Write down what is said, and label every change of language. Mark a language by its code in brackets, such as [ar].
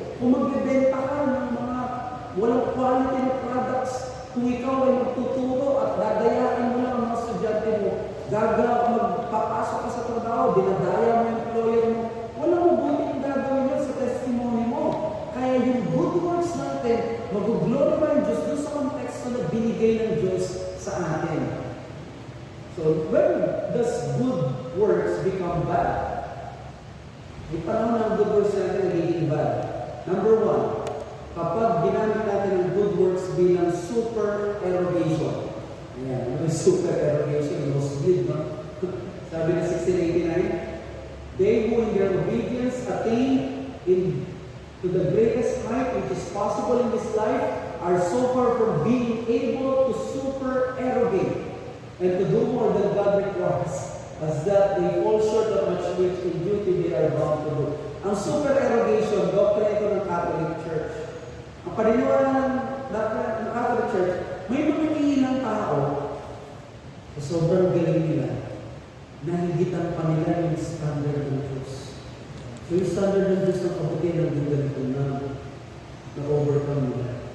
[tl] Kung magbebenta ka ng mga walang quality na products, kung ikaw ay magtuturo at dadayain mo lang ang mga estudyante mo, magpapasok ka sa trabaho, dinadaya mo yung employer mo, wala mo buting gagawin yun sa testimony mo. Kaya yung good works natin, mag-glorify ang Diyos doon sa konteksto na binigay ng Diyos sa atin. [en] So, when does good works become bad? [tl] May panahon ng good works natin nagiging bad. Number one, kapag ginamit natin ang good works bilang super-erogation. Ayan, ano yung super-erogation? [en] Nosebleed, no? [tl] Sabi na [en] 1689, they who in their obedience attain to the greatest height which is possible in this life are so far from being able to super-erogate and to do more than God requires, as that they fall short of much which in duty they are bound to do. [tl] Ang super-erogation, doctrine ito ng Catholic Church. Ang paniniwala ng Catholic Church, may mga ilang tao sa sobrang galing nila, nahigitan pa nila yung standard ng Diyos. So yung standard ng Diyos na kabuti ng ganito na-overcome nila.